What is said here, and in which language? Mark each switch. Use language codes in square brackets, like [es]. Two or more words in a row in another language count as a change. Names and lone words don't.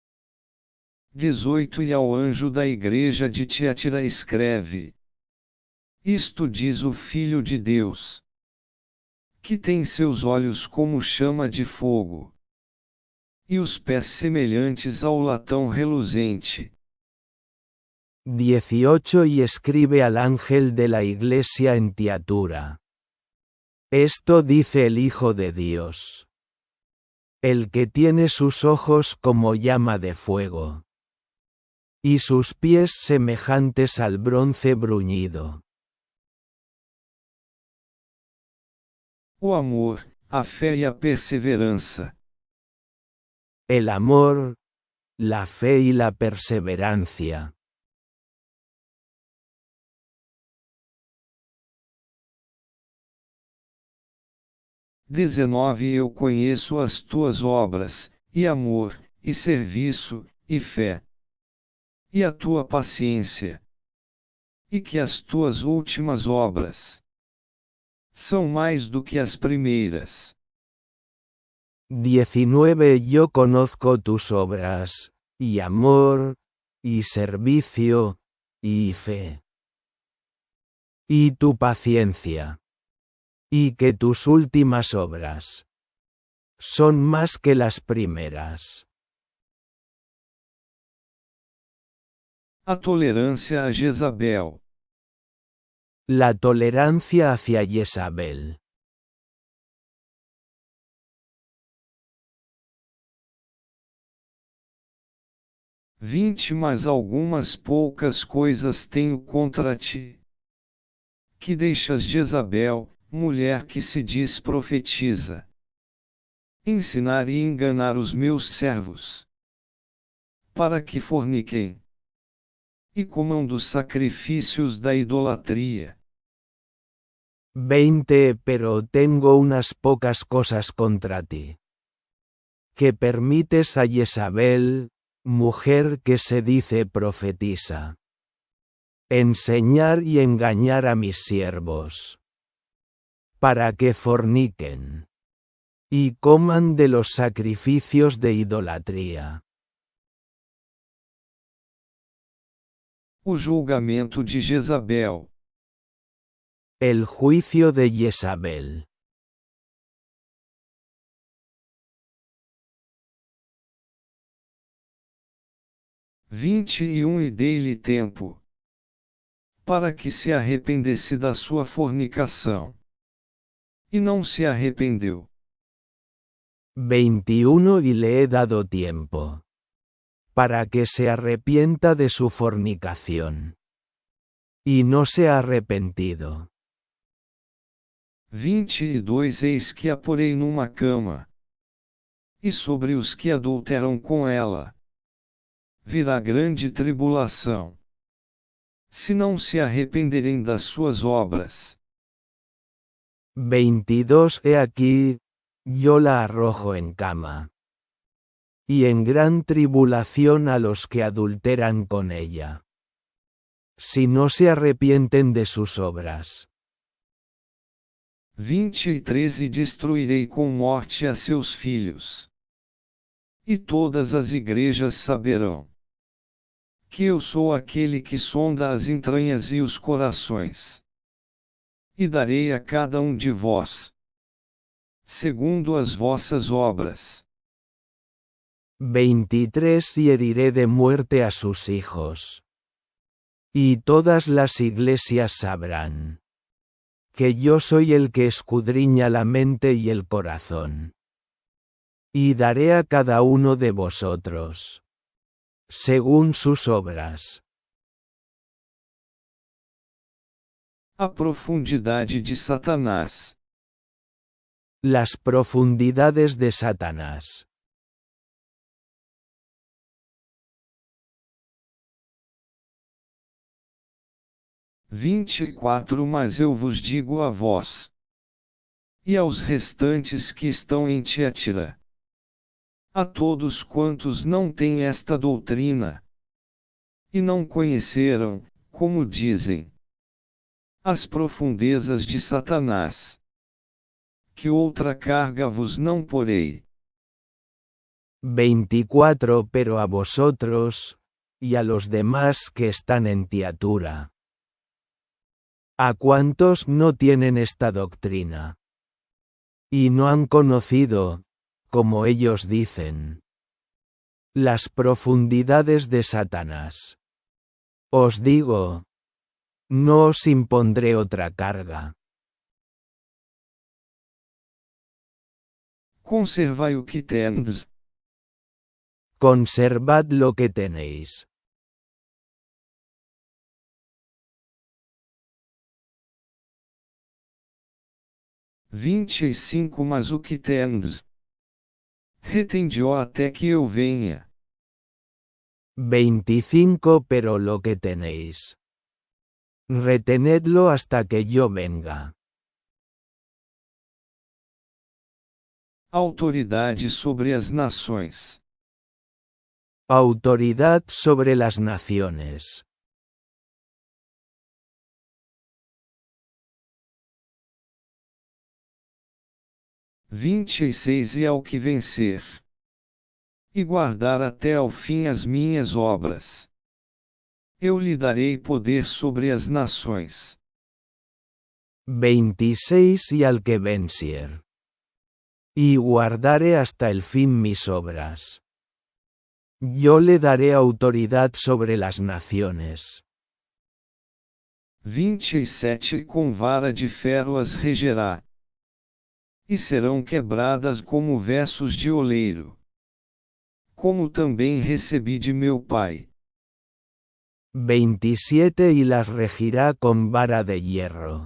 [pt] E ao anjo da igreja de Tiatira escreve: Isto diz o Filho de Deus, que tem seus olhos como chama de fogo, e os pés semelhantes ao latão reluzente. [es] 18 Y escribe al ángel de la iglesia en Tiatira. Esto dice el Hijo de Dios, el que tiene sus ojos como llama de fuego, y sus pies semejantes al bronce bruñido. [pt] O amor, a fé e a perseverança. [es] El amor, la fe y la perseverancia. [pt] 19 Eu conheço as tuas obras, e amor, e serviço, e fé, e a tua paciência, e que as tuas últimas obras são mais do que as primeiras. [es] 19 Yo conozco tus obras, y amor, y servicio, y fe, y tu paciencia, y que tus últimas obras son más que las primeras. [pt] A tolerância a Jezabel. [es] La tolerancia hacia Jezabel. [pt] Mas algumas poucas coisas tenho contra ti, que deixas Jezabel, mulher que se diz profetiza, ensinar e enganar os meus servos, para que forniquem e comam dos sacrifícios da idolatria. [es] 20 Pero tengo unas pocas cosas contra ti, que permites a Jezabel, mujer que se dice profetisa, enseñar y engañar a mis siervos, para que forniquen y coman de los sacrificios de idolatría. [pt] O julgamento de Jezabel. [es] El juicio de Jezabel. [pt] E dei-lhe tempo, para que se arrependesse da sua fornicação. E não se arrependeu. [es] 21 Y le he dado tiempo, para que se arrepienta de su fornicación. Y no se ha arrepentido. [pt] 22 Eis que a porei numa cama, e sobre os que adulteram com ela virá grande tribulação, se não se arrependerem das suas obras. [es] 22 He aquí, yo la arrojo en cama, y en gran tribulación a los que adulteran con ella, si no se arrepienten de sus obras. [pt] 23 E destruirei com morte a seus filhos. E todas as igrejas saberão que eu sou aquele que sonda as entranhas e os corações. E darei a cada um de vós segundo as vossas obras. [es] 23 Y heriré de muerte a sus hijos. Y todas las iglesias sabrán que yo soy el que escudriña la mente y el corazón. Y daré a cada uno de vosotros según sus obras. [pt] A profundidade de Satanás. [es] Las profundidades de Satanás. [pt] Mas eu vos digo a vós e aos restantes que estão em Tiatira, a todos quantos não têm esta doutrina, e não conheceram, como dizem, as profundezas de Satanás, que outra carga vos não porei. [es] 24 Pero a vosotros, y a los demás que están en Tiatira, ¿A cuántos no tienen esta doctrina? Y no han conocido, como ellos dicen, las profundidades de Satanás. Os digo, no os impondré otra carga. [pt] Conservai o que tendes. [es] Conservad lo que tenéis. [pt] Mas o que tendes? Retende-o até que eu venha. [es] 25 Pero lo que tenéis. Retenedlo hasta que yo venga. [pt] Autoridade sobre as nações. [es] Autoridad sobre las naciones. [pt] E ao que vencer. E guardar até ao fim as minhas obras. Eu lhe darei poder sobre as nações. [es] 26 Y al que vencier. Y guardaré hasta el fin mis obras. Yo le daré autoridad sobre las naciones. [pt] 27 E com vara de ferro as regerá. E serão quebradas como versos de oleiro. Como também recebi de meu pai. [es] 27 Y las regirá con vara de hierro.